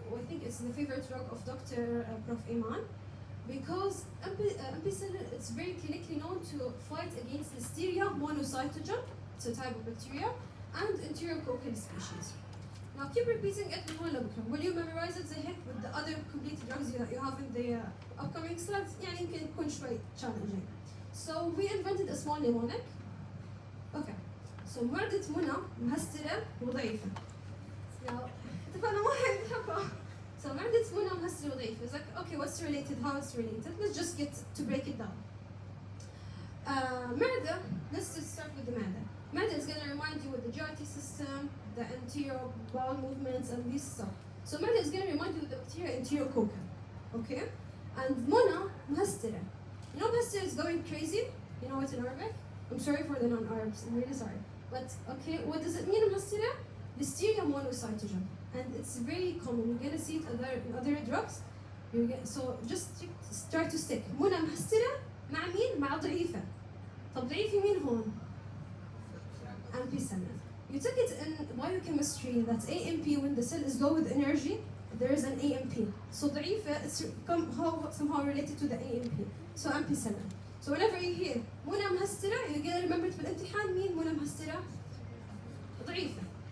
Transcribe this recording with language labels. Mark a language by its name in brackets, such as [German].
[English] I think it's the favorite drug of Dr. Prof. Iman, because ampicillin is very clinically known to fight against Listeria monocytogen, it's a type of bacteria, and enterococcal species. Now keep repeating it [Arabic] من هون لبكره. [English] Will you memorize it [Arabic] زي هيك [English] with the other complete drugs that you have in the upcoming slides؟ [Arabic] يعني يمكن يكون شوي [English] challenging. So we invented a small mnemonic. Okay. [Arabic] So مرضة منى مهسترة وضعيفة. Now اتفقنا ما حنحبها. So مرضة منى مهسترة وضعيفة. [English] It's like, okay, what's related? How it's related? Let's just get to break it down. معدة, let's just start with the معدة. معدة is going to remind you with the GIT system, the anterior bowel movements, and this stuff. So معدة is going to remind you with the bacteria enterococcal. Okay? [Arabic] And منى مهسترة. [English] You know مهسترة is going crazy? You know it in Arabic? I'm sorry for the non-Arabs, I'm really sorry. But okay, what does it mean مهسترة? Listeria monocytogen. And it's very common. You're gonna see it in other drugs. So just try to stick. [Arabic] منى مهسترة مع مين؟ مع ضعيفة. طب ضعيفة مين هون؟ ampicillin. [English] You took it in biochemistry that AMP, when the cell is low with energy, there is an AMP. So ضعيفة is somehow related to the AMP. So ampicillin. So whenever you hear منى مهسترة, you're gonna remember it [Arabic] بالامتحان مين منى مهسترة؟ ضعيفة.